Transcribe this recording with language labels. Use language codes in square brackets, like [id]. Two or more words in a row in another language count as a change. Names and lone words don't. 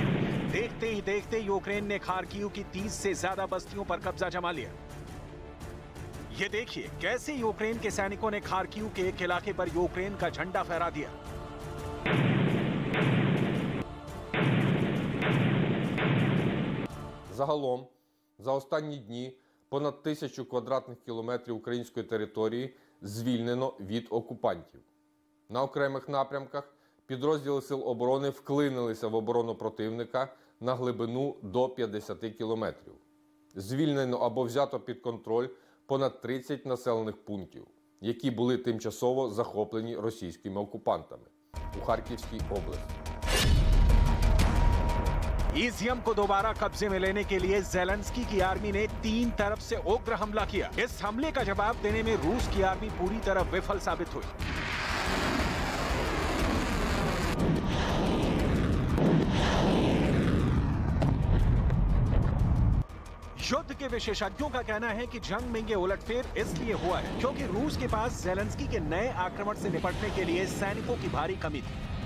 [hi] देखते ही देखते यूक्रेन ने खार्किव की 30 से ज्यादा बस्तियों पर कब्जा जमा लिया। ये देखिए कैसे यूक्रेन के सैनिकों ने खार्किव के एक इलाके पर यूक्रेन का झंडा फहरा दिया। [uk] Загалом, за останні дні понад 1000 квадратних кілометрів української території звільнено від окупантів. На окремих напрямках підрозділи Сил оборони вклинилися в оборону противника на глибину до 50 кілометрів. Звільнено або взято під контроль понад 30 населених пунктів, які були тимчасово захоплені російськими окупантами у Харківській області. [hi] ईजियम को दोबारा कब्जे में लेने के लिए ज़ेलेंस्की की आर्मी ने 3 तरफ से उग्र हमला किया। इस हमले का जवाब देने में रूस की आर्मी पूरी तरह विफल साबित हुई। युद्ध के विशेषज्ञों का कहना है कि जंग में ये उलटफेर इसलिए हुआ है क्योंकि रूस के पास ज़ेलेंस्की के नए आक्रमण से निपटने के लिए सैनिकों की भारी कमी थी।